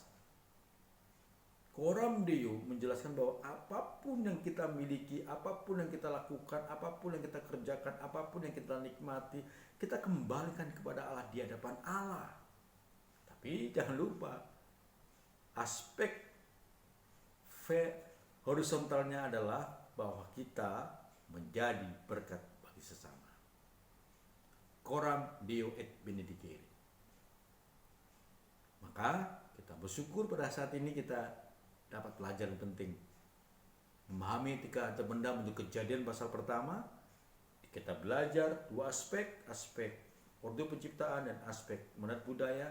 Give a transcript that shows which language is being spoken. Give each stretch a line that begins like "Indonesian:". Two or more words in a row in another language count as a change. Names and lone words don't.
Latin: Coram Deo
Indonesian: menjelaskan bahwa apapun yang kita miliki, apapun yang kita lakukan, apapun yang kita kerjakan, apapun yang kita nikmati, kita kembalikan kepada Allah di hadapan Allah. Tapi jangan lupa, aspek horizontalnya adalah bahwa kita menjadi berkat bagi sesama.
Latin: Coram Deo et benedicere.
Indonesian: Maka kita bersyukur pada saat ini kita dapat pelajaran penting. Memahami etika harta benda menurut Kejadian pasal pertama, kita belajar dua aspek Ordo Penciptaan dan aspek mandat budaya.